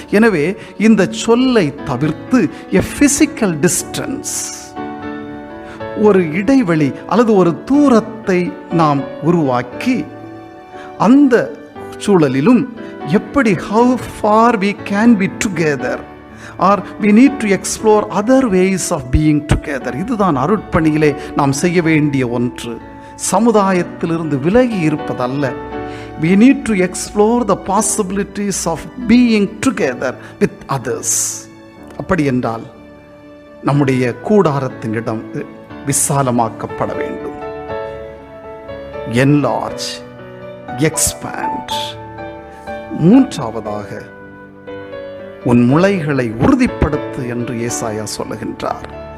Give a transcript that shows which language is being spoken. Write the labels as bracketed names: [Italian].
[Tamil] எனவே இந்த சொல்லை தவிர்த்து பிசிக்கல் டிஸ்டன்ஸ், ஒரு இடைவெளி அல்லது ஒரு தூரத்தை நாம் உருவாக்கி அந்த சூழலிலும் எப்படி [English] how far we can be together or we need to explore other ways of being together. [Tamil] இதுதான் அருட்பணியிலே நாம் செய்ய வேண்டிய ஒன்று. சமுதாயத்திலிருந்து விலகி இருப்பதல்ல. [English] We need to explore the possibilities of being together with others. [Tamil] அப்படி என்றால் நம்முடைய கூடாரத்தின் இடம் விசாலமாக்கப்பட வேண்டும். [English] Enlarge, expand. [Tamil] மூன்றாவதாக, உன் முளைகளை உறுதிப்படுத்து என்று ஏசாயா சொல்லுகின்றார்.